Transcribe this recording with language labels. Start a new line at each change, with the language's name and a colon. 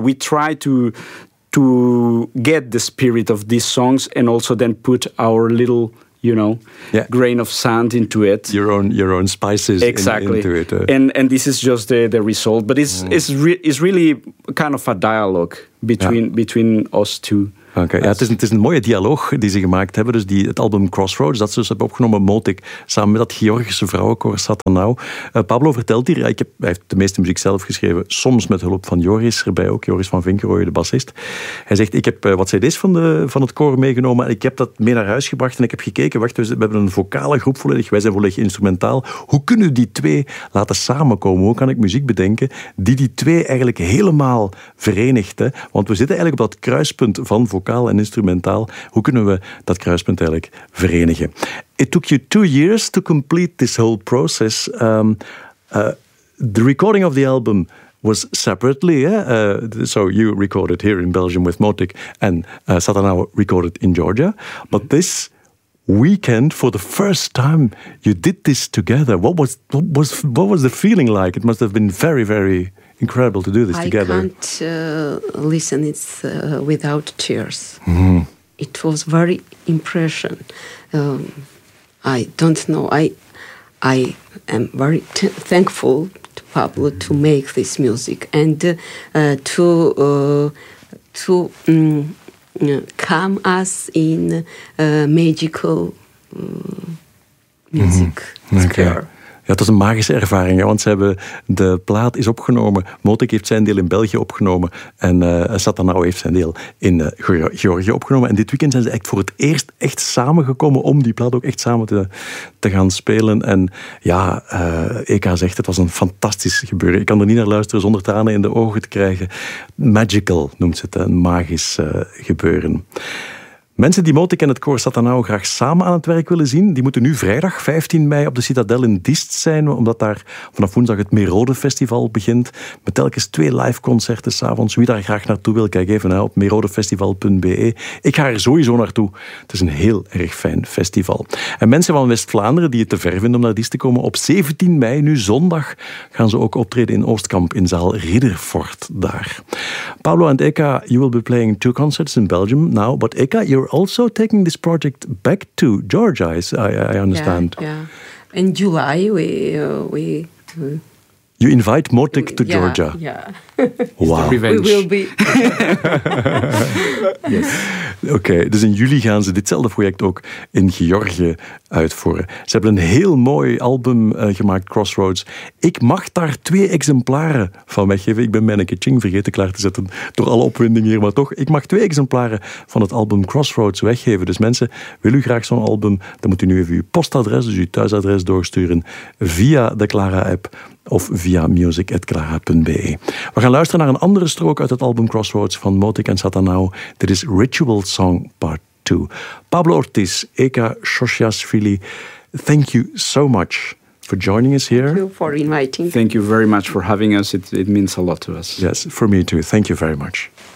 English: We try to get the spirit of these songs and also then put our little... grain of sand into it. Your own spices into it. And this is just the result. But it's really kind of a dialogue between us two. Oké, okay.
Dutch: het is een mooie dialoog die ze gemaakt hebben. Dus het album Crossroads, dat ze dus hebben opgenomen, Motik, samen met dat Georgische vrouwenkoor Satanau. Pablo vertelt hier, hij heeft de meeste muziek zelf geschreven, soms met hulp van Joris erbij ook, Joris van Vinkerooijen, de bassist. Hij zegt, ik heb wat cd's van het koor meegenomen en ik heb dat mee naar huis gebracht en ik heb gekeken, we hebben een vocale groep volledig, wij zijn volledig instrumentaal. Hoe kunnen die twee laten samenkomen? Hoe kan ik muziek bedenken die twee eigenlijk helemaal verenigt? Hè? Want we zitten eigenlijk op dat kruispunt van vocaal en instrumentaal, hoe kunnen we dat kruispunt eigenlijk verenigen?
English: It took you 2 years to complete this whole process. The recording of the album was separately. So you recorded here in Belgium with Motik and Satanau recorded in Georgia. But this weekend, for the first time, you did this together. What was the feeling like? It must have been very, very... incredible to do this together. I can't listen it without tears. Mm-hmm. It was very impression. I don't know. I am very thankful to Pablo to make this music and to calm us in magical music sphere. Mm-hmm.
Dutch: Ja, het was een magische ervaring, want de plaat is opgenomen. Motik heeft zijn deel in België opgenomen en Satanau heeft zijn deel in Georgië opgenomen. En dit weekend zijn ze echt voor het eerst echt samengekomen om die plaat ook echt samen te gaan spelen. En ja, EK zegt, het was een fantastisch gebeuren. Ik kan er niet naar luisteren zonder tranen in de ogen te krijgen. Magical noemt ze het, een magisch gebeuren. Mensen die Motik en het koor Satanau graag samen aan het werk willen zien, die moeten nu vrijdag 15 mei op de Citadel in Diest zijn, omdat daar vanaf woensdag het Merode Festival begint, met telkens 2 live concerten s'avonds. Wie daar graag naartoe wil, kijk even op merodefestival.be. Ik ga er sowieso naartoe. Het is een heel erg fijn festival. En mensen van West-Vlaanderen die het te ver vinden om naar Diest te komen, op 17 mei, nu zondag, gaan ze ook optreden in Oostkamp in zaal Ridderfort daar.
English: Pablo en Eka, you will be playing 2 concerts in Belgium now, but Eka, you're also taking this project back to Georgia, I understand. Yeah. In July, we you invite Motik to Georgia. Yeah. Wow. We will be. Yes. Okay.
Dutch: Dus in juli gaan ze ditzelfde project ook in Georgië uitvoeren. Ze hebben een heel mooi album gemaakt, Crossroads. Ik mag daar 2 exemplaren van weggeven. Ik ben mijn kaching vergeten klaar te zetten door alle opwinding hier, maar toch, ik mag 2 exemplaren van het album Crossroads weggeven. Dus mensen, wil u graag zo'n album, dan moet u nu even uw postadres, dus uw thuisadres doorsturen via de Clara-app of via music@clara.be. We gaan luisteren naar een andere strook uit het album Crossroads van Motik en Satanau. Dit is Ritual Song Part 2.
English: Pablo Ortiz, Eka Shoshiasvili, thank you so much for joining us here. Thank you for inviting. Thank you very much for having us. It means a lot to us. Yes, for me too. Thank you very much.